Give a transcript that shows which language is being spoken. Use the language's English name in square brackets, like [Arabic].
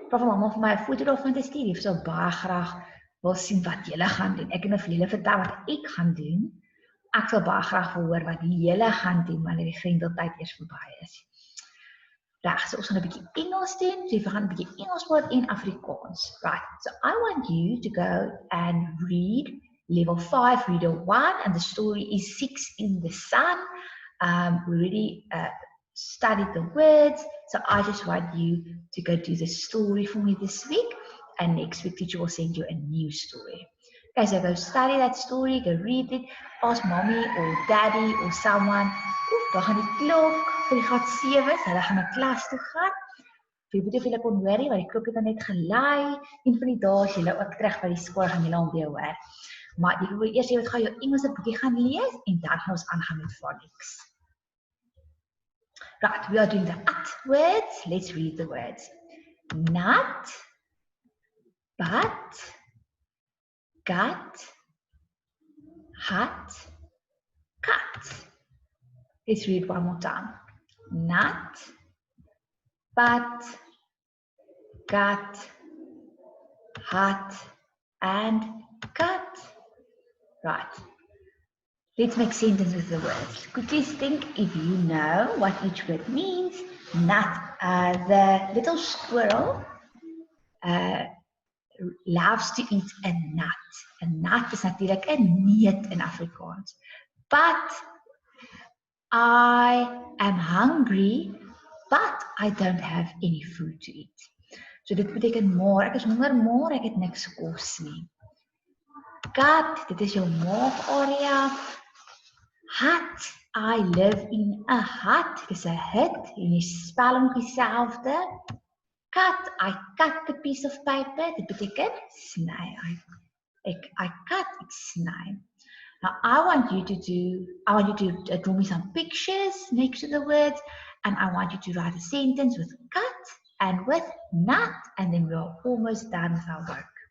[Afrikaans] Vra vir mamma vir my 'n foto daarvan te stuur. Ek sou baie graag wil sien wat julle gaan doen. Ek kan vir julle vertel wat ek gaan doen. Ek sal baie graag wil hoor wat julle gaan doen wanneer die grendeltyd eers verby is. Reg, so ons gaan 'n bietjie Engels doen. So we gaan 'n bietjie Engels praat en Afrikaans. [English] Right. So I want you to go and read level 5, reader 1, and the story is 6 in the Sun. We already studied the words, so I just want you to go do the story for me this week, and next week teacher will send you a new story. Okay, so go study that story, go read it, ask mommy or daddy or someone. [Afrikaans] Dan gaan die klok vir die graad 7, so hulle gaan na klas toe gaan. Jy weet of julle kon hoor nie, want die klok het dan net gelei, en van die dae as julle ook terug by die skool gaan julle al weer hoor. Maar jy wil eers jy moet gaan jou Engelse boekie gaan lees, en dan gaan ons aangaan met phonics. [English] Right, we are doing the at words. Let's read the words. Nut, but, gut, hut, cut. Let's read one more time. Nut, but, gut, hut, and cut. Right. Let's make sentences with the words. Quickly think if you know what each word means. Nut. The little squirrel loves to eat a nut. [Afrikaans] A nut is natuurlijk een neut in Afrikaans. [English] But I am hungry, but I don't have any food to eat. [Afrikaans] So dit beteken maar, ek is honger, maar ek het niks kos nie. Gut, dit is jou maagarea. [English] Hut, I live in a hut. [Afrikaans] Dit is 'n hut en die spelling dieselfde. [English] Cut, I cut a piece of paper. [Afrikaans] Dit beteken sny. [English] I cut, [Afrikaans] ek sny. [English] Now I want you to draw me some pictures next to the words, and I want you to write a sentence with cut and with nut, and then we're almost done with our work.